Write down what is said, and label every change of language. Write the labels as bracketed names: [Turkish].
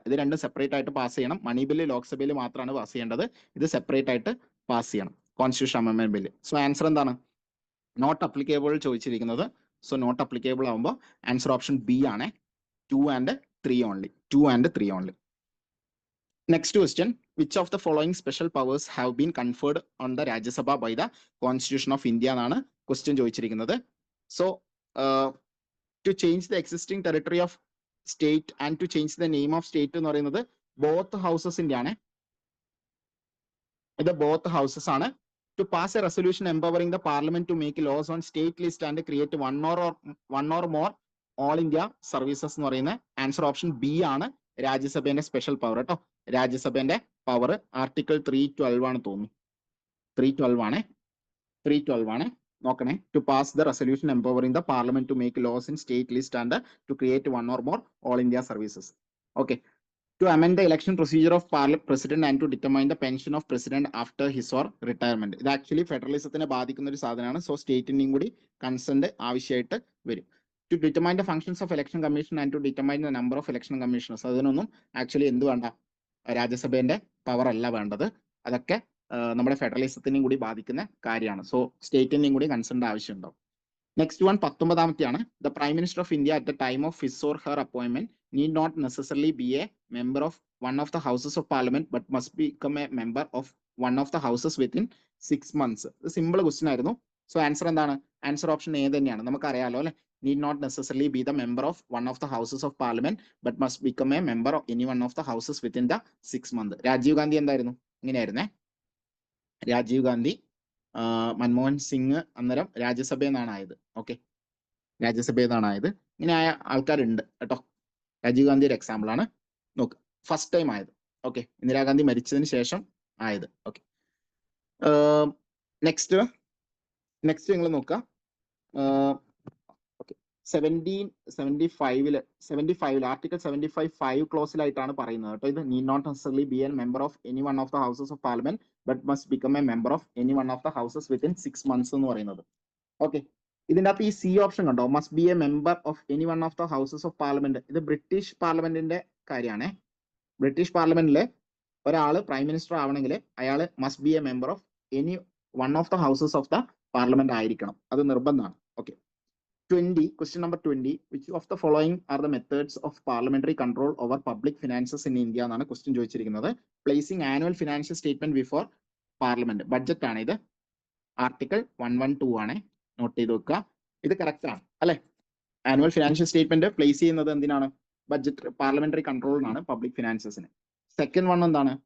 [Malayalam] ഇത് രണ്ടും സെപ്പറേറ്റ് ആയിട്ട് പാസ് ചെയ്യണം. മണി ബില്ല് ലോക്സഭയിൽ മാത്രമാണ് പാസ് ചെയ്യേണ്ടത്, ഇത് സെപ്പറേറ്റ് ആയിട്ട് പാസ് ചെയ്യണം, constitution amendment bill. So answer എന്താണ്? നോട്ട് അപ്ലിക്കബിൾ ചോദിച്ചിരിക്കുന്നത്. സോ നോട്ട് അപ്ലിക്കബിൾ ആവുമ്പോൾ ആൻസർ ഓപ്ഷൻ ബി ആണ്, 2 and 3 only. [English] 2 and 3 only. Next question, which of the following special powers have been conferred on the Rajya Sabha by the Constitution of India [Malayalam] എന്നാണ് question ചോദിച്ചിരിക്കുന്നത്. [English] so to change the existing territory of state and to change the name of state [Malayalam] എന്ന് പറയുന്നത് [English] both houses-ന്റെ ആണ്. [Malayalam] ഇത് [English] both houses [Malayalam] ആണ്. [English] To pass a resolution empowering the parliament to make laws on state list and create one or more all India services [Malayalam] എന്ന് പറയുന്ന answer option B ആണ്, രാജ്യസഭയുടെ special power കേട്ടോ. രാജ്യസഭയുടെ power article 312 ആണ് തോന്നുന്നു. 312 ആണ് നോക്കണേ. [English] To pass the resolution empowering the parliament to make laws in state list and to create one or more all India services. Okay, to amend the election procedure of president and to determine the pension of president after his or retirement. [Malayalam] ഇത് actually ഫെഡറലിസത്തിനെ ബാധിക്കുന്ന ഒരു സാധനമാണ്. So സ്റ്റേറ്റിന്റെയും കൂടി consent ആവശ്യമായിട്ട് വരും. [English] To determine the functions of election commission and to determine the number of election commissioners. [Malayalam] അതിനൊന്നും actually എന്ത് വേണ്ട, രാജ്യസഭയുടെ പവർ അല്ല വേണ്ടത്. അതൊക്കെ നമ്മുടെ ഫെഡറലിസത്തിനെയും കൂടി ബാധിക്കുന്ന കാര്യമാണ്. സോ സ്റ്റേറ്റിന്റെയും കൂടി consent ആവശ്യമുണ്ടാവും. [English] next one [Malayalam] 19ാമത്തെയാണ്. [English] The prime minister of India at the time of his or her appointment need not necessarily be a member of one of the houses of parliament but must become a member of one of the houses within 6 months. [Malayalam] ഇത് simple question ആയിരുന്നു. So answer എന്താണ്? Answer option A തന്നെയാണ്. നമുക്കറിയാലോ അല്ലെ, [English] need not necessarily be the member of one of the houses of parliament but must become a member of any one of the houses within the 6 months. [Malayalam] Rajeev Gandhi എന്തായിരുന്നു? ഇങ്ങനെയായിരുന്നേ. രാജീവ് ഗാന്ധി, മൻമോഹൻ സിംഗ് അന്നേരം രാജ്യസഭയിൽ നിന്നാണ് ആയത്. Okay, രാജ്യസഭയിൽ നിന്നാണ് ആയത്. ഇങ്ങനെ ആയ ആൾക്കാരുണ്ട് കേട്ടോ. രാജീവ് ഗാന്ധി ഒരു എക്സാമ്പിൾ ആണ്. നോക്ക്, ഫസ്റ്റ് ടൈം ആയത്. ഓക്കെ, ഇന്ദിരാഗാന്ധി മരിച്ചതിന് ശേഷം ആയത്. ഓക്കെ, നെക്സ്റ്റ് നിങ്ങൾ നോക്കുക. 75 ആർട്ടിക്കിൾ 75(5) ക്ലോസിലായിട്ടാണ് പറയുന്നത് കേട്ടോ. [English] ഇത് need not necessarily be a member of any one of the houses of parliament but must become a member of any one of the houses within 6 months [Malayalam] എന്ന് പറയുന്നത്. [English] okay, [Malayalam] ഇതിന്റെ അകത്ത് ഈ സി ഓപ്ഷൻ കണ്ടോ, [English] Must be a member of any one of the houses of parliament. [Malayalam] ഇത് British പാർലമെന്റിന്റെ കാര്യമാണ്. British പാർലമെന്റിലെ ഒരാൾ പ്രൈം മിനിസ്റ്റർ ആവണമെങ്കിൽ അയാൾ [English] must be a member of any one of the [Malayalam] houses of the parliament ആയിരിക്കണം, അത് നിർബന്ധമാണ്. Okay. [English] 20, question number 20, which of the following are the methods of parliamentary control over public finances in India [Malayalam] എന്നാണ് question ചോദിച്ചിരിക്കുന്നത്. [English] placing annual financial statement before parliament, [Malayalam] budget ആണ് ഇത്. Article 112 ആണ്, not ചെയ്ത് വെക്കുക. ഇത് കറക്റ്റ് ആണ് അല്ലെ? ആനുവൽ ഫിനാൻഷ്യൽ സ്റ്റേറ്റ്മെന്റ് പ്ലേസ് ചെയ്യുന്നത് എന്തിനാണ്? Budget parliamentary കൺട്രോളിനാണ് public ഫിനാൻസസിന്. Second one എന്താണ്?